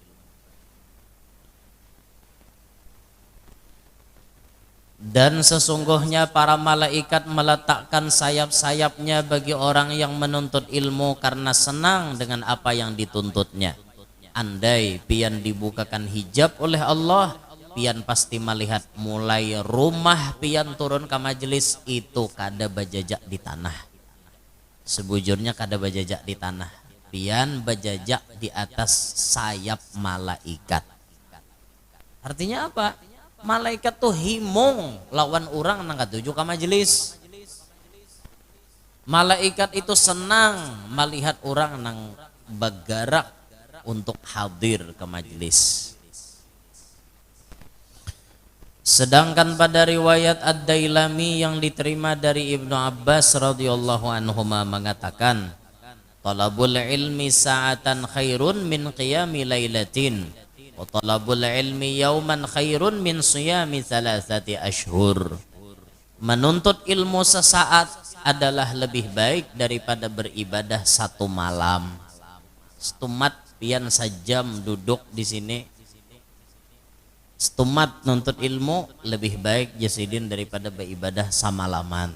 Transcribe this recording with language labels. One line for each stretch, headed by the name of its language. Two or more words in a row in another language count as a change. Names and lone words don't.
Indonesian: Dan sesungguhnya para malaikat meletakkan sayap-sayapnya bagi orang yang menuntut ilmu karena senang dengan apa yang dituntutnya.
Banjar: Andai pian dibukakan hijab oleh Allah, pian pasti melihat mulai rumah pian turun ke majelis itu kada bajajak di tanah. Sebujurnya kada bajajak di tanah, pian bajajak di atas sayap malaikat. Artinya apa? Malaikat tuh himung lawan orang nang katuju ke majelis.
Indonesian: Malaikat itu senang melihat orang nang bergerak untuk hadir ke majelis. Sedangkan pada riwayat Ad-Dailami yang diterima dari Ibnu Abbas
Arabic: رضي الله عنهما
Indonesian: mengatakan,
Arabic: طلب العلم ساعة خير من قيام ليلة وطلب العلم يوما خير من صيام ثلاثة أشهر.
Indonesian: Menuntut ilmu sesaat adalah lebih baik daripada beribadah satu malam.
Banjar: Setumat pian sejam duduk di sini, setumat nuntut ilmu lebih baik jasidin daripada beribadah samalaman.